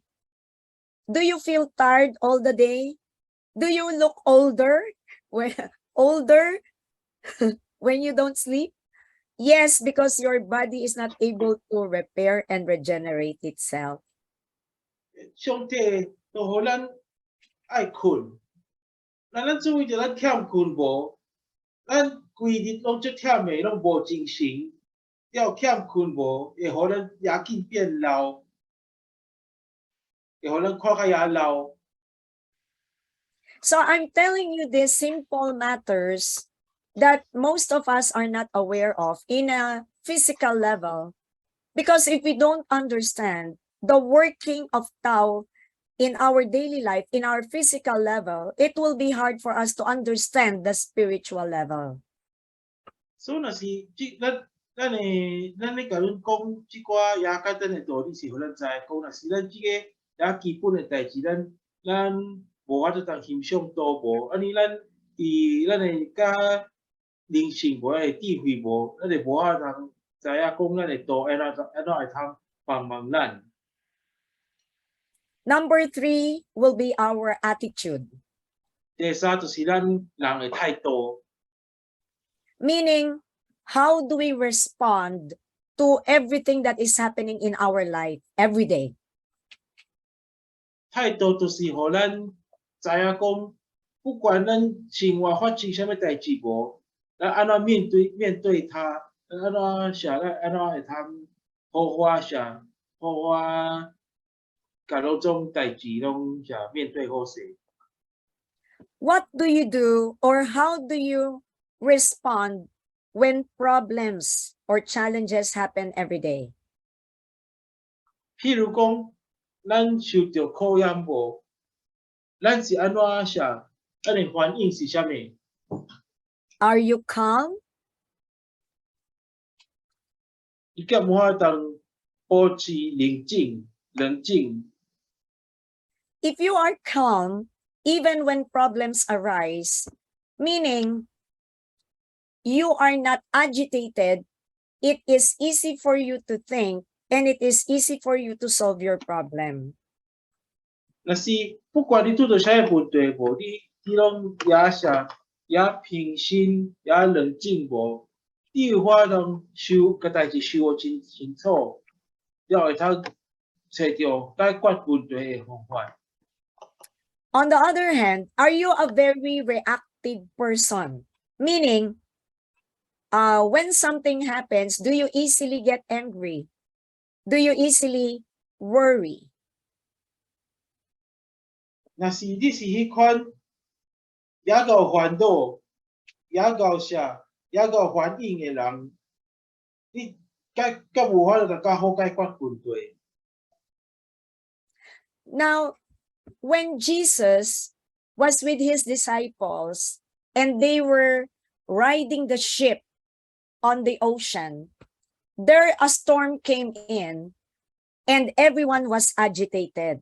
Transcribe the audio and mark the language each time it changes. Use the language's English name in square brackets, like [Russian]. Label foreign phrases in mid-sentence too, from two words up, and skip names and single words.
[English] Do you feel tired all the day? Do you look older older when you don't sleep? Yes, because your body is not able to repair and regenerate itself. [Min Nan Chinese] 上帝都互咱爱困，咱注意着咱欠困无，咱规日拢足忝的，拢无精神，了欠困无，会互咱也紧变老，会互咱看较也老。 [English] So I'm telling you these simple matters that most of us are not aware of in a physical level. Because if we don't understand the working of Tao in our daily life, in our physical level, it will be hard for us to understand the spiritual level. [Min Nan Chinese] So 若是咱咧甲恁讲即寡也简单的道理是互咱知，讲若是咱即个也基本的代志，咱无法度当欣赏都无，安尼咱伫咱的甲灵性无的智慧无，咱就无法通知影讲咱的道安怎会通帮忙咱。 [English] Number 3 will be our attitude. [Min Nan Chinese] 第三就是咱人的态度， [English] Meaning, how do we respond to everything that is happening in our life every day? [Min Nan Chinese] 态度就是互咱知影讲，不管咱生活发生啥物代志无，咱安怎面对它，咱安怎啥，咱安怎会通好好啥，好好甲迄种代志拢啥面对好势。 [English] What do you do or how do you respond when problems or challenges happen every day? [Min Nan Chinese] 譬如讲，咱受着考验无，咱是安怎啥，咱的反应是啥物？ [English] Are you calm? [Min Nan Chinese] 你敢有法当保持冷静？ [English] If you are calm, even when problems arise, meaning you are not agitated, it is easy for you to think and it is easy for you to solve your problem. [Min Nan Chinese] 若是不管你拄到啥问题无，你拢也啥也平心也冷静无，你有法通个代志想真清楚，了会通找到解决问题的方法。 [English] On the other hand, are you a very reactive person? Meaning, when something happens, do you easily get angry? Do you easily worry? [Min Nan Chinese] 若是你是迄款也够烦恼、也够啥、也够反应的人，你甲无法度较好解决问题。 [English] Now, when Jesus was with his disciples and they were riding the ship on the ocean, there a storm came in and everyone was agitated.